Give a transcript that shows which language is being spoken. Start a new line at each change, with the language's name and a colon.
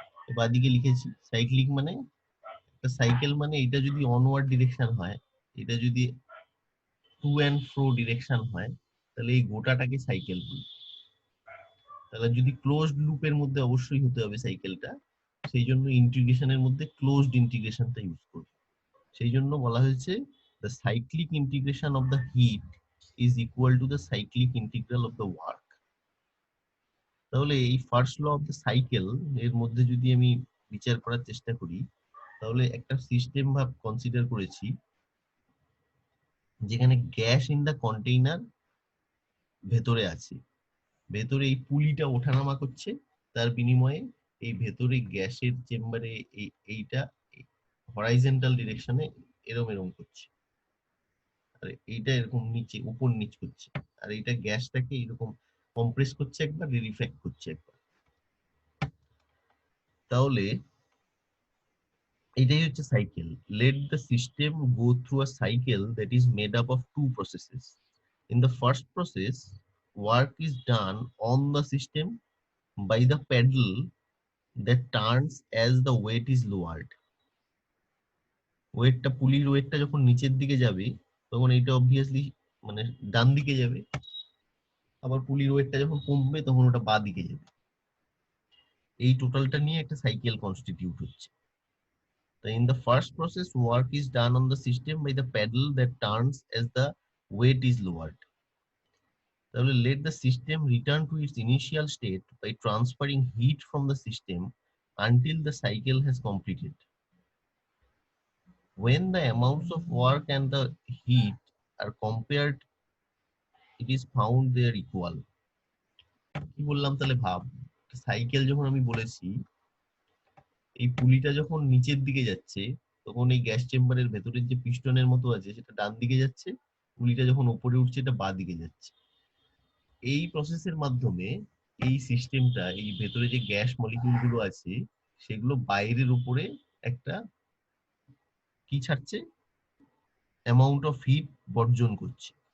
Bangla: এবার দিকে লিখেছি সাইক্লিক মানে, একটা সাইকেল মানে এটা যদি অনওয়ার্ড ডিরেকশন হয়, এটা যদি টু অ্যান্ড ফ্রো ডিরেকশন হয়, তাহলে এই গোটাটাকে সাইকেল বলি। তাহলে যদি ক্লোজড লুপের মধ্যে অবশ্যই হতে হবে সাইকেলটা, সেই জন্য ইন্টিগ্রেশনের মধ্যে ক্লোজড ইন্টিগ্রেশনটা ইউজ করব। সেই জন্য বলা হয়েছে
English: the cyclic integration of the heat is equal to the cyclic integral of the work।
Bangla: তাহলে এই first law of the cycle এর মধ্যে যদি আমি বিচার করার চেষ্টা করি, তাহলে একটা সিস্টেম ভাব কনসিডার করেছি, যেখানে গ্যাস ইন দা কন্টেইনার ভেতরে আছে। ভেতরে এই পুলিটা ওঠানামা করছে, তার বিনিময়ে এই ভেতরে গ্যাসের চেম্বারে এইটা হরাইজন্টাল ডিরেকশনে এরম এরম করছে, আর এইটা এরকম নিচে উপর নিচ করছে, আর এইটা গ্যাসটাকে এরকম কম্প্রেস করছে একবার, রিফ্র্যাক্ট করছে একবার। তাহলে এটাই হচ্ছে cycle.
English: Let the system go through a cycle that is made up of two processes. In the first process, work is done on the system by the pedal that turns as the weight is lowered.
Bangla: ওয়েটটা, পুলির ওয়েটটা যখন নিচের দিকে যাবে তখন এইটা obviously মানে ডান দিকে যাবে, আবার পুলির ওয়েটটা যখন কমবে তখন ওটা বাঁ দিকে যাবে। এই টোটালটা নিয়ে একটা সাইকেল কনস্টিটিউট হচ্ছে।
English: So in the first process, work is done on the system by the pedal that turns as the weight is lowered. তাহলে let the system return to its initial state by transferring heat from the system until the cycle has completed. When the amounts of work and the heat are compared, it is found they are equal.
Bangla: কি বললাম তাহলে ভাব, cycle যখন আমি বলেছি, এই পুলিটা যখন নিচের দিকে যাচ্ছে তখন এই গ্যাস চেম্বারের ভেতরের যে পিস্টনের মতো আছে সেটা ডান দিকে যাচ্ছে, পুলিটা যখন উপরে উঠছে এটা বাঁ দিকে যাচ্ছে। এই প্রসেসের মাধ্যমে এই সিস্টেমটা, এই ভেতরে যে গ্যাস মলিকিউল গুলো আছে সেগুলো বাইরের উপরে একটা কি ছাড়ছে, অ্যামাউন্ট অফ হিট বর্জন করছে।